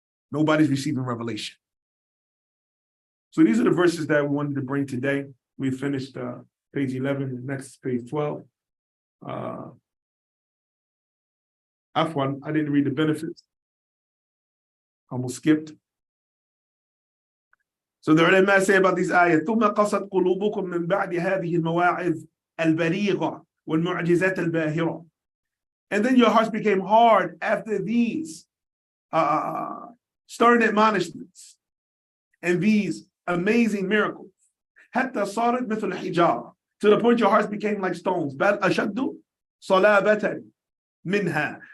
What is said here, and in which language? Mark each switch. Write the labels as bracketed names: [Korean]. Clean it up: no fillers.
[English] Nobody's receiving revelation. So these are the verses that we wanted to bring today. We finished page 11, the next page 12. Afwan, I didn't read the benefits. Almost skipped. So the ulama say about these ayahs, [Arabic] ثُمَّ قَصَتْ قُلُوبُكُم مِّن بَعْدِ هَذِهِ الْمَوَاعِظِ الْبَلِيغَةِ وَالْمُعْجِزَاتِ الْبَاهِرَةِ. [English] And then your hearts became hard after these stern admonishments and these amazing miracles. [Arabic] حَتَّى صَارَتْ مِثْلَ الْحِجَارَةِ, [English] to the point your hearts became like stones. [Arabic] بَلْ أَشَدُّ صَلَابَةً مِنْهَا.